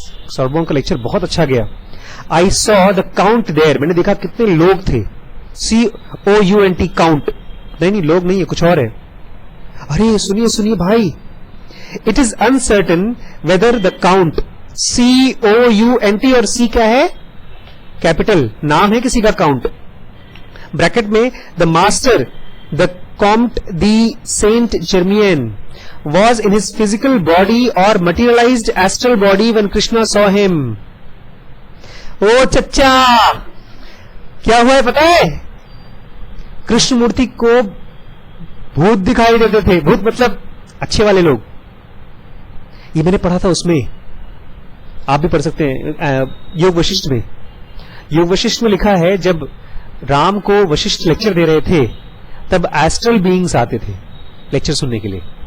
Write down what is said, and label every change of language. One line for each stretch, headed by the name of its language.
Hindi: सोरबोर्न का लेक्चर बहुत अच्छा गया।
English: I saw the count there,
Hindi: मैंने देखा कितने लोग थे। COUNT काउंट, नहीं लोग नहीं है, कुछ और है। अरे सुनिए भाई,
English: it is uncertain whether the count
Hindi: COUNT और C क्या है? कैपिटल, नाम है किसी का काउंट। ब्रैकेट में
English: The master the comte the saint Germain was in his physical body or materialized astral body when Krishna saw him.
Hindi: ओ चच्चा, क्या हुआ है पता है? कृष्ण मूर्ति को भूत दिखाई देते थे। भूत मतलब अच्छे वाले लोग। ये मैंने पढ़ा था उसमें। आप भी पढ़ सकते हैं योग वशिष्ठ में। योग वशिष्ठ में लिखा है जब राम को वशिष्ठ लेक्चर दे रहे थे तब एस्ट्रल बीइंग्स आते थे लेक्चर सुनने के लिए।